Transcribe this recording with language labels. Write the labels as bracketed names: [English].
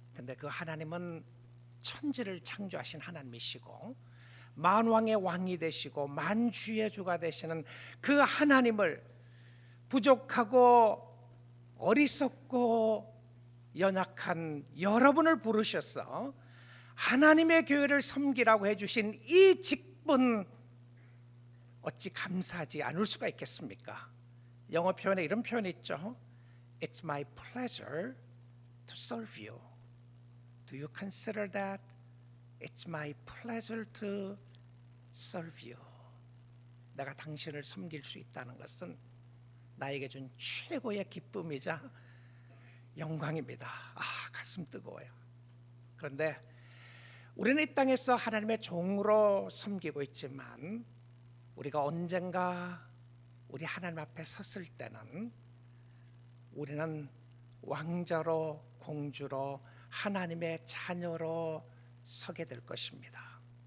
[Korean] 근데 그 하나님은 천지를 창조하신 하나님이시고 만왕의 왕이 되시고 만주의 주가 되시는 그 하나님을 부족하고 어리석고 연약한 여러분을 부르셔서 하나님의 교회를 섬기라고 해주신 이 직분 어찌 감사하지 않을 수가 있겠습니까? 영어 표현에 이런 표현이 있죠. [English] It's my pleasure to serve you. Do you consider that? It's my pleasure to serve you. [Korean] 내가 당신을 섬길 수 있다는 것은 나에게 준 최고의 기쁨이자 영광입니다. 가슴 뜨거워요. 그런데 우리는 이 땅에서 하나님의 종으로 섬기고 있지만 우리가 언젠가 우리 하나님 앞에 섰을 때는 우리는 왕자로 공주로 하나님의 자녀로 서게 될 것입니다.